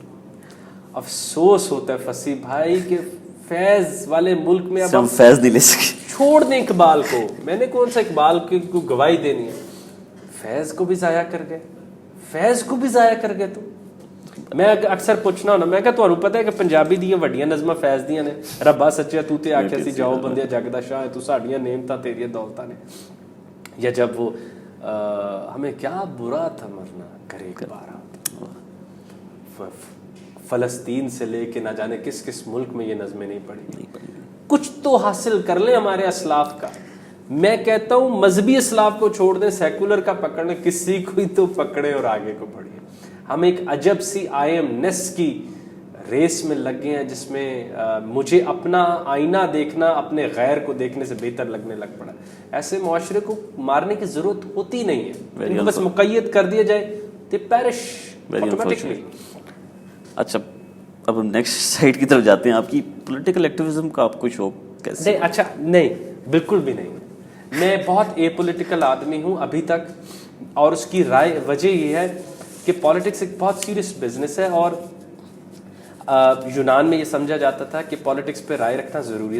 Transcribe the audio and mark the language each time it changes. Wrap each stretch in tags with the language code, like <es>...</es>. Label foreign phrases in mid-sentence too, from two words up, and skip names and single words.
<ur>افسوس ہوتا ہے فصیح بھائی کہ فیض والے ملک میں اب ہم فیض نہیں لے سکے. چھوڑ دیں اقبال کو. میں نے کون سا اقبال کو گواہی دینی ہے؟ فیض کو بھی ضائع کر گئے, فیض کو بھی ضائع کر گئے. تو میں اکثر پوچھنا ہونا, میں کہ تمہیں پتہ ہے کہ</ur> <pa>پنجابی دی وڈیاں نظماں فیض دیاں نے, ربا سچیا تو تے آکھیا سی جاؤ بندیا جگ دا شاہ, تو ساڈیاں نعمتاں تیریاں دولتاں نے.</pa> <ur>یا جب وہ ہمیں کیا برا تھا مرنا کرے بارہ, فلسطین سے لے کے نہ جانے کس کس ملک میں یہ نظمیں نہیں پڑھی. کچھ تو حاصل کر لیں ہمارے اسلاف کا. میں کہتا ہوں مذہبی اسلاف کو چھوڑ دیں, سیکولر کا پکڑ لیں, کسی کو ہی تو پکڑے اور آگے کو بڑھیے. ہم ایک عجب سی آئی ایم نیس کی ریس میں لگ گئے ہیں جس میں مجھے اپنا آئینہ دیکھنا اپنے غیر کو دیکھنے سے بہتر لگنے لگ پڑا. ایسے معاشرے کو مارنے کی ضرورت ہوتی نہیں ہے, ان کو بس مقید کر دیا جائے,</ur> <en>they perish automatically.</en> <ur>اچھا اب ہم</ur> <en>next side</en> <ur>کی طرف جاتے ہیں. آپ کی</ur> <en>political activism</en> <ur>کا آپ کو شوق کیسے؟ نہیں, اچھا نہیں, بالکل بھی نہیں. میں بہت اے پولیٹیکل آدمی ہوں ابھی تک, اور اس کی رائے وجہ یہ ہے کہ پالیٹکس ایک بہت</ur> <en>serious business</en> <ur>ہے, اور یونان میں یہ سمجھا جاتا تھا کہ پالیٹکس پہ رائے رکھنا ضروری ہے.</ur>